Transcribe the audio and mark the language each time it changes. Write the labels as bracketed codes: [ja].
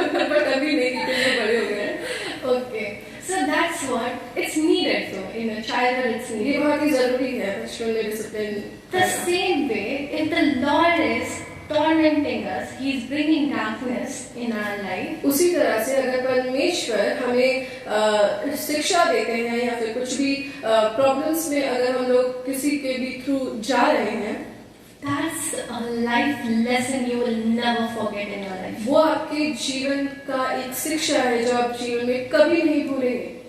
[hi] But अभी नहीं, क्योंकि बड़े हो गए हैं। [en] Okay, so that's what it's needed. So in a childhood, it's [hi] ये [en] needed. [hi] बहुत ही जरूरी है बचपन में discipline. [en] The same way, if the Lord is tormenting us, He is bringing darkness in our life. [hi] उसी तरह से अगर परमेश्वर हमें शिक्षा देते हैं या फिर कुछ भी प्रॉब्लम्स में अगर हम लोग किसी के भी थ्रू जा रहे हैं, [en] That's a life lesson you will never forget in your life. [hi] वो आपके जीवन का एक शिक्षा है जो आप जीवन में कभी नहीं भूलेंगे।